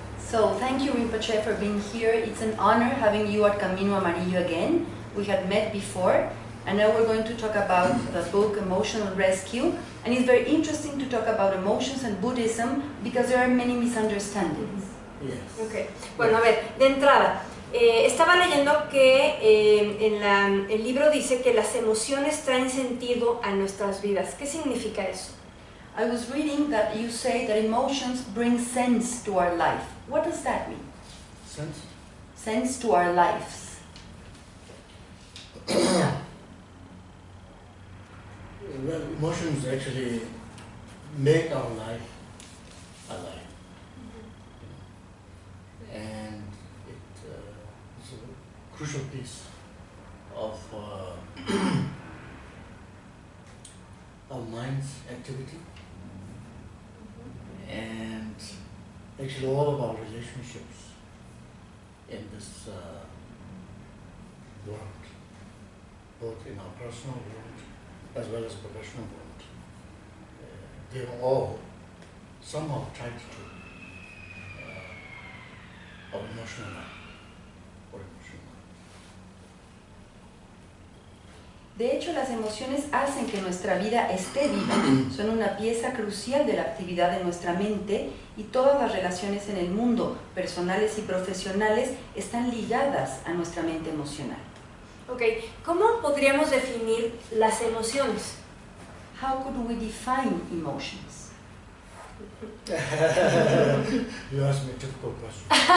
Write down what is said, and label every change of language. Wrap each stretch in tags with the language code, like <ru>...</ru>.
<en>So, thank you Rinpoche for being here. It's an honor having you at Camino Amarillo again. We had met before, and now we're going to talk about the book Emotional Rescue. And it's very interesting to talk about emotions and Buddhism because there are many misunderstandings. Yes. Okay.</en> <es>Bueno, a ver, de entrada, estaba leyendo que el libro dice que las emociones traen sentido a nuestras vidas. ¿Qué significa eso?</es> <en>I was reading that you say that emotions bring sense to our life. What does that mean? Sense? Sense to our lives. Well, emotions actually make our life alive. And it's a crucial piece of our mind's activity. And actually all of our relationships in this world, both in our personal world as well as professional world, they all somehow tied to our emotional life or emotional life.</en> <es>De hecho, las emociones hacen que nuestra vida esté viva. Son una pieza crucial de la actividad de nuestra mente y todas las relaciones en el mundo, personales y profesionales, están ligadas a nuestra mente emocional. Ok, ¿cómo podríamos definir las emociones?</es> <en>How could we define emotions? You asked me a difficult question.</en>